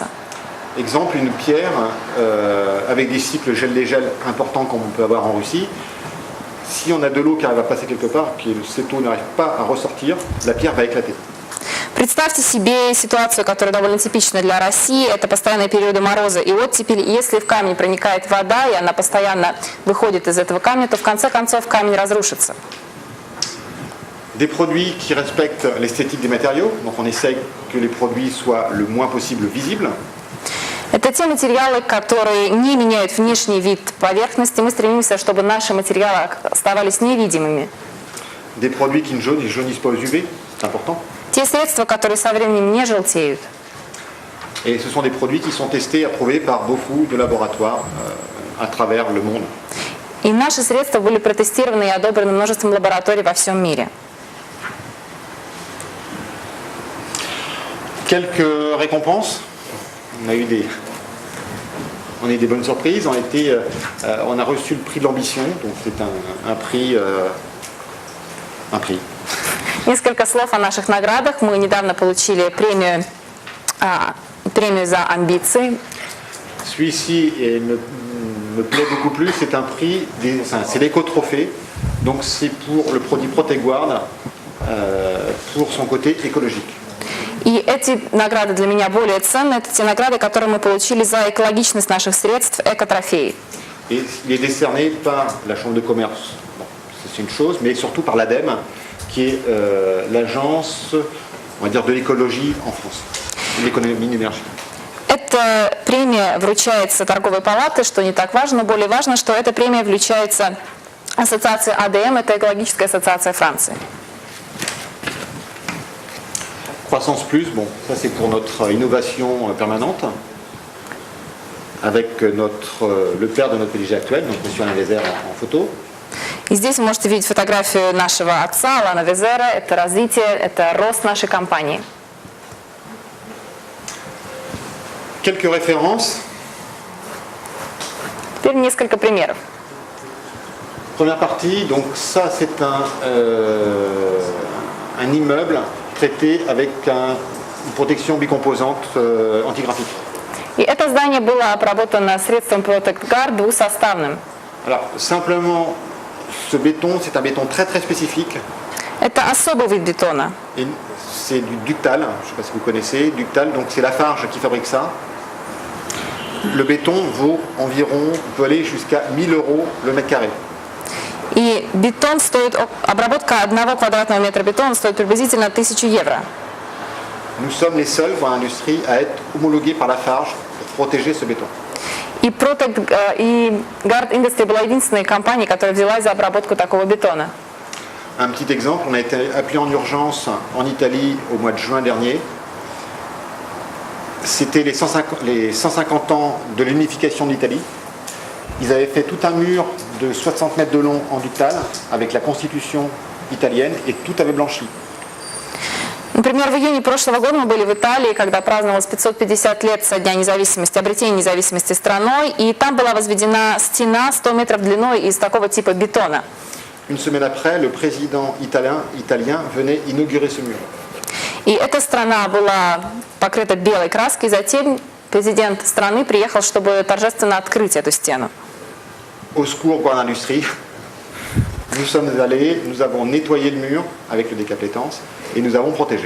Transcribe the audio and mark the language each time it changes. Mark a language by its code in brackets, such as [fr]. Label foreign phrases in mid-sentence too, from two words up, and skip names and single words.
[fr] Exemple, une pierre avec des cycles gel-dégel importants comme on peut avoir en Russie. Si on a de l'eau qui arrive à passer quelque part, que cette eau n'arrive pas à ressortir, la pierre va éclater. [ru] Представьте себе ситуацию, которая довольно типична для России. Это постоянные периоды мороза и оттепели. И если в камень проникает вода, и она постоянно выходит из этого камня, то в конце концов камень разрушится. [fr] Des produits qui respectent l'esthétique des matériaux, donc on essaye que les produits soient le moins possible visibles. [ru] Это те материалы, которые не меняют внешний вид поверхности. Мы стремимся, чтобы наши материалы оставались невидимыми. [fr] Des produits qui ne jaunissent pas aux UV, c'est important. [ru] Те средства, которые со временем не желтеют. [fr] Et ce sont des produits qui sont testés et approuvés par beaucoup de laboratoires à travers le monde. [ru] И наши средства были протестированы и одобрены множеством лабораторий во всем мире. [fr] Quelques récompenses. On a eu des bonnes surprises. On a reçu le prix de l'ambition, donc c'est un prix. [ru] Несколько слов о наших наградах. Мы недавно получили премию за амбиции. [fr] Celui-ci me plaît beaucoup plus. C'est un prix, c'est l'éco-trophée. Donc c'est pour le produit Proteguard pour son côté écologique. [ru] И эти награды для меня более ценны. Это те награды, которые мы получили за экологичность наших средств, экотрофеи. [fr] Et il est décerné par la Chambre de commerce. Bon, c'est une chose, mais surtout par l'ADEME, qui est l'agence, on va dire, de l'écologie en France, de l'économie de l'énergie. [ru] Эта премия вручается торговой палатой, что не так важно. Более важно, что эта премия вручается ассоциации АДМ, это экологическая ассоциация Франции. [fr] Croissance Plus, bon, ça c'est pour notre innovation permanente, avec le père de notre PDG actuel, donc M. Alain Vézère en photo. [ru] И здесь вы можете видеть фотографию нашего отца, Алана Везера. Это развитие, это рост нашей компании. [fr] Quelques références. [ru] Теперь несколько примеров. [fr] Première partie, donc ça c'est un immeuble traité avec une protection bicomposante antigraphique. [ru] И это здание было обработано средством Protect Guard двусоставным. [fr] Alors simplement, ce béton, c'est un béton très très spécifique. [ru] Это особый вид бетона. [fr] Et c'est du ductal, je ne sais pas si vous connaissez, ductal, donc c'est Lafarge qui fabrique ça. Le béton vaut environ, peut aller jusqu'à 1 000 € le mètre carré. [ru] И бетон стоит, обработка 1 квадратного метра бетона стоит приблизительно 1000 евро. [fr] Nous sommes les seuls, Grande Industrie, à être homologués par la Farge pour protéger ce béton. [ru] И Guard Industry была единственной компанией, которая взялась за обработку такого бетона. [fr] Un petit exemple, on a été appelé en urgence en Italie au mois de juin dernier. C'était les 150 ans de l'unification de l'Italie. Ils avaient fait tout un mur de 60 mètres de long en ductal avec la constitution italienne et tout avait blanchi. [ru] Например, в июне прошлого года мы были в Италии, когда праздновалось 550 лет со дня независимости, обретения независимости страной, и там была возведена стена 100 метров длиной из такого типа бетона. [fr] Une semaine après, le président italien venait inaugurer ce mur. [ru] И эта страна была покрыта белой краской, и затем президент страны приехал, чтобы торжественно открыть эту стену. [fr] Au secours, Grande Industrie. Nous sommes allés, nous avons nettoyé le mur avec le décapétance et nous avons protégé.